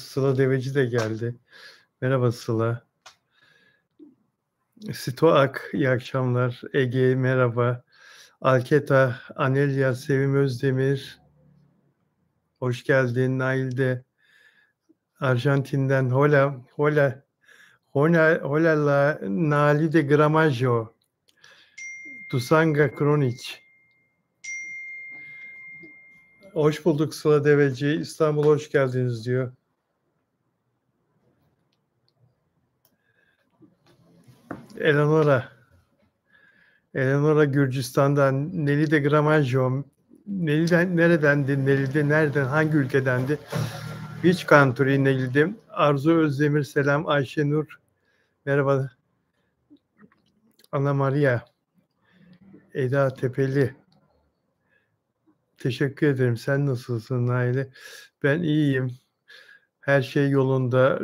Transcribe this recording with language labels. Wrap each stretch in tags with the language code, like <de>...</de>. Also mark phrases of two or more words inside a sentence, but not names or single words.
<tr>Sıla Deveci de geldi. Merhaba Sıla. Sitoak, iyi akşamlar. Ege, merhaba. Alketa, Anelya, Sevim Özdemir. Hoş geldin. Nail'de. Arjantin'den.</tr> <es>Hola, hola. Hola la Nalide Gramajo.</es> <tr>Dusanga Kronic. Hoş bulduk Sıla Deveci. İstanbul'a hoş geldiniz diyor. Eleonora. Eleonora Gürcistan'dan. Nelide Gramajo. Neliden, neredendi? Nelide nereden? Hangi ülkedendi?</tr> <en>Which country Nelide?</en> <tr>Arzu Özdemir selam. Ayşenur. Merhaba. Ana Maria. Eda Tepeli. Teşekkür ederim. Sen nasılsın Naile? Ben iyiyim. Her şey yolunda.</tr>